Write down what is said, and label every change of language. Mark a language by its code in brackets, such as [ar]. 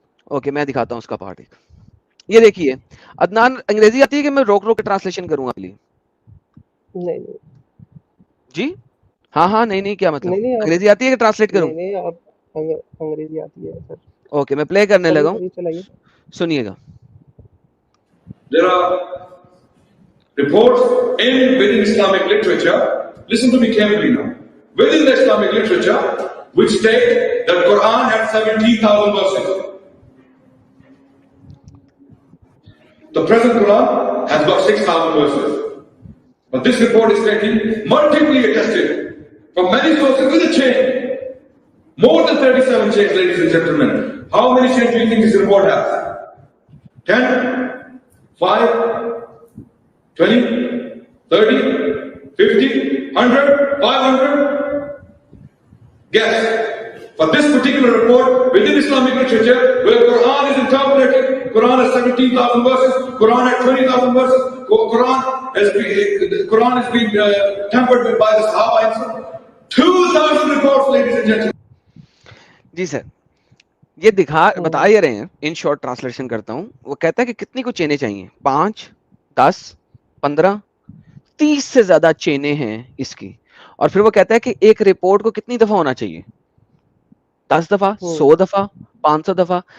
[ur] Okay میں دکھاتا ہوں اس کا پارٹ ایک. یہ دیکھیے عدنان, انگریزی آتی ہے کہ میں روک روک کے ٹرانسلیشن کروں آپ لیے؟ نہیں جی ہاں ہاں نہیں نہیں کیا مطلب نہیں انگریزی آتی ہے کہ ٹرانسلیٹ کروں؟ نہیں آپ انگریزی آتی ہے سر. اوکے میں پلے کرنے لگا ہوں, چلائیے سنیے گا. [en] There are reports within Islamic literature, listen to me carefully now, within the Islamic literature which state that Quran had 17,000 verses. The present Quran has got 6,000 verses. But this report is stating, multiply attested from many sources with a chain. More than 37 chains, ladies and gentlemen. How many chains do you think this report has? 10? 5, 20, 30, 50, 100, 500? Guess. For this particular report, within Islamic literature, where Quran is interpreted, Quran has 17,000 verses, Quran has 20,000 verses, Quran has been tempered by the Sahaba and so on. 2,000 reports, ladies and gentlemen. [ur] جی سر, یہ بتا ہی رہے ہیں, in short translation کرتا ہوں. وہ کہتا ہے کہ کتنی کو چینیں چاہیے, 5, 10, 15, 30 سے زیادہ چینیں ہیں اس کی. اور پھر وہ کہتا ہے کہ ایک رپورٹ کو کتنی دفعہ ہونا چاہیے, 10 دفعہ, 100 دفعہ, 500 دفعہ.